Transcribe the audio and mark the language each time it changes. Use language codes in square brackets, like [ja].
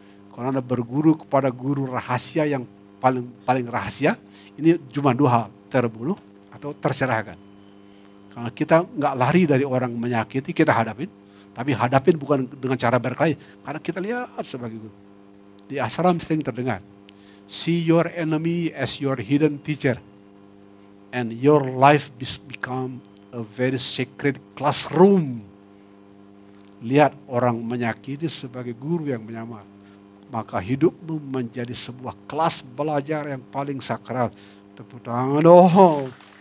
[id] Kalau Anda berguru kepada guru rahasia yang paling rahasia, ini cuma 2 hal, terbunuh atau tercerahkan. Karena kita nggak lari dari orang menyakiti, kita hadapin. Tapi hadapin bukan dengan cara berkelahi, karena kita lihat sebagai guru. Di ashram sering terdengar, [en] see your enemy as your hidden teacher, and your life become a very sacred classroom. [id] Lihat orang menyakiti sebagai guru yang menyamar, maka hidupmu menjadi sebuah kelas belajar yang paling sakral. Tepuk tangan dong.